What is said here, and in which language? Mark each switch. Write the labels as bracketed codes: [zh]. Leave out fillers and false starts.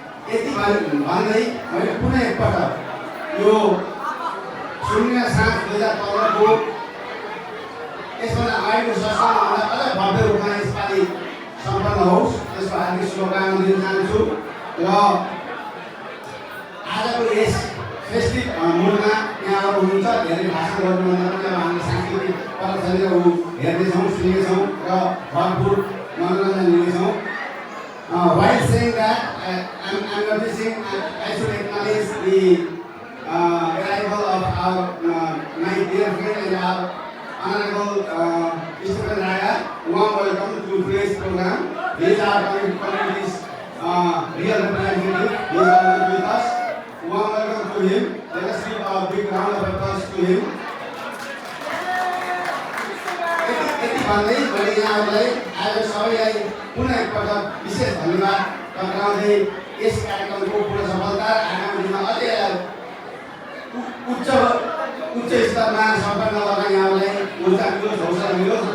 [ne] यति भन्दै मैले पुनः एकपटक यो 07/2015 को यसभन्दा अगाडिको संस्थानभन्दा अझ भव्य रूपमा यसपालि सम्पन्न होस्, त्यसको हार्दिक शुभकामना दिन चाहन्छु। र आजको यस फेस्टिभ मुडमा यहाँहरू हुनुहुन्छ, धेरै भाषण गर्नुभन्दा पनि अब हामीले सांस्कृतिक प्रदर्शनीहरू हेर्नेछौँ, सुन्नेछौँ र भरपुर मनोरञ्जन लिनेछौँ। [en] While saying that, I'm noticing I should acknowledge the arrival of my dear friend and our Honorable Stephen Raya. Warm welcome to today's program. He is our community's real representative. He is always with us. Warm welcome to him. Let us give a big round of applause to him. [ne] यति भन्दै मैले यहाँहरूलाई आज सबैलाई पुनः एकपटक विशेष धन्यवाद टक्राउँदै यस कार्यक्रमको पूर्ण सफलता आगामी दिनमा अझै उच्च स्तरमा सम्पन्न गर्न यहाँहरूलाई ऊर्जा मिलोस्, हौसला मिलोस्।